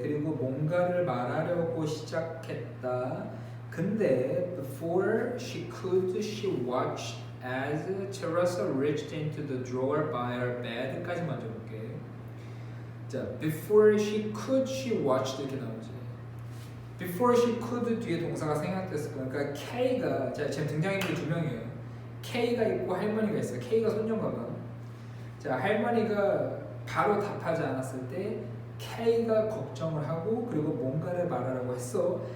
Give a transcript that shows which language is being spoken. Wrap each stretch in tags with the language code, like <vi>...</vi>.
<ko>그리고 뭔가를 말하려고 시작했다. 근데</ko> <en>before she could she watched as Teresa reached into the drawer by her bed까지</en> <ko>먼저 볼게. 자,</ko> <en>before she could she watched</en> <ko>이렇게 나오지.</ko> <en>before she could</en> <ko>뒤에 동사가 생략됐을 거야. 그러니까 K가 자 지금 등장인물이 두 명이에요. K가 있고 할머니가 있어. K가 손녀인가 봐. 자 할머니가 바로 답하지 않았을 때 K가 걱정을 하고 그리고 뭔가를 말하라고 했어.</ko>